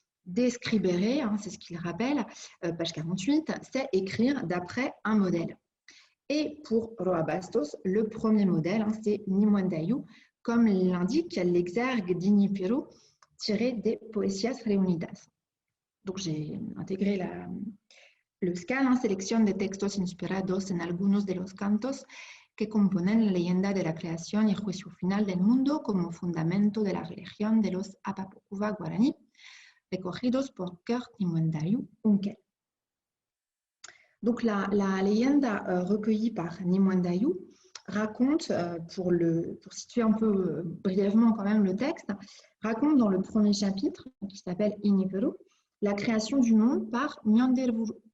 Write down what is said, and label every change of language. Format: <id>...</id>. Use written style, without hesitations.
<fr>Describere, c'est ce qu'il rappelle, page 48, c'est écrire d'après un modèle. Et pour Roa Bastos, le premier modèle, c'est Nimandayou, comme l'indique l'exergue d'Inipuru tiré des Poesias Reunidas. Donc j'ai intégré le scan,</fr> <es>selección de textos inspirados en algunos de los cantos que componen la leyenda de la creación y el juicio final del mundo como fundamento de la religión de los Apapocuva guaraní, recogidos por Kurt Nimandayou Unkel.</es> <fr>Donc la leyenda recueillie par Nimandayou raconte, pour situer un peu brièvement quand même le texte, raconte dans le premier chapitre, qui s'appelle Inipuru, la création du monde par Nyanderuvusu,</fr>